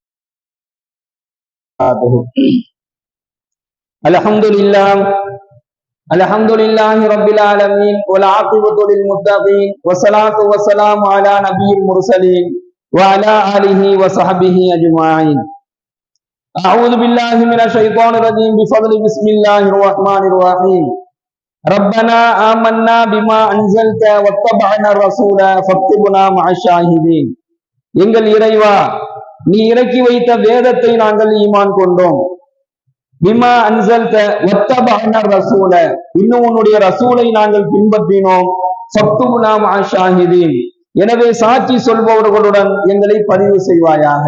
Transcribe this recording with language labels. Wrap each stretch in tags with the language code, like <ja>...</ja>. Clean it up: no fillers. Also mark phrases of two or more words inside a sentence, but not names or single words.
<ar>الحمد لله رب العالمين والعاقبة للمتقين والصلاة والسلام على نبي المرسلين وعلى آله وصحبه أجمعين. أعوذ بالله من الشيطان الرجيم بفضل بسم الله الرحمن الرحيم. ربنا آمنا بما أنزلت واتبعنا الرسول فاكتبنا مع الشاهدين.</ar> <ta>எங்கள் இறைவா, நீ இறக்கி வைத்த வேதத்தை நாங்கள் ஈமான் கொண்டோம்.</ta> <ar>بما أنزلت واتبعنا الرسول,</ar> <ta>இன்னும் உன்னுடைய ரசூலை நாங்கள் பின்பற்றினோம்.</ta> <ar>فاكتبنا مع الشاهدين,</ar> <ta>எனவே சாட்சி சொல்பவர்களுடன் எங்களை பதிவு செய்வாயாக.</ta>